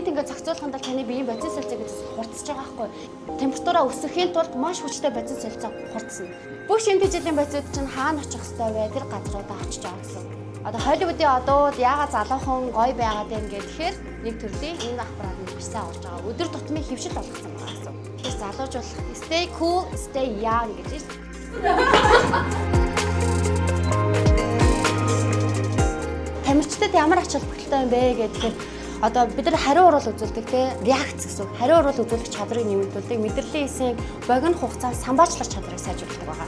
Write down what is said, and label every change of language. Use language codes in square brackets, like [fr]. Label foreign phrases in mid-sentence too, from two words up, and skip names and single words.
[mn] Энд ингээд зохицуулахын тулд таны биеийн бодис солилцоо гэж хурцж байгаа байхгүй. Температураа өсгөхийн тулд маш хүчтэй бодис солилцоо хурцна. Бүх шинэ жилийн бодисууд чинь хаана очих хэвээр вэ? Тэр газруудаа очиж байгаа гэсэн. Одоо Холливуудын одууд яагаад залуухан гоё байгаад байна гэхээр нэг төрлийн энэ аппаратыг бичсэн орж байгаа. Өдөр тутмын хөвшил болгосон байгаа гэсэн. Тэр залуужуулах [en] stay cool, stay young [mn] гэж байна. Тамирчдад ямар ач холбогдолтой юм бэ гэхээр одоо бид нар хариу урал үзүүлдэг те реакц гэсэн. Хариу урал үзүүлэх чадрыг нэмэгдүүлдэг. Мэдрэлийн эсийн богино хугацаанд самбаачлах чадрыг сайжруулдаг байгаа.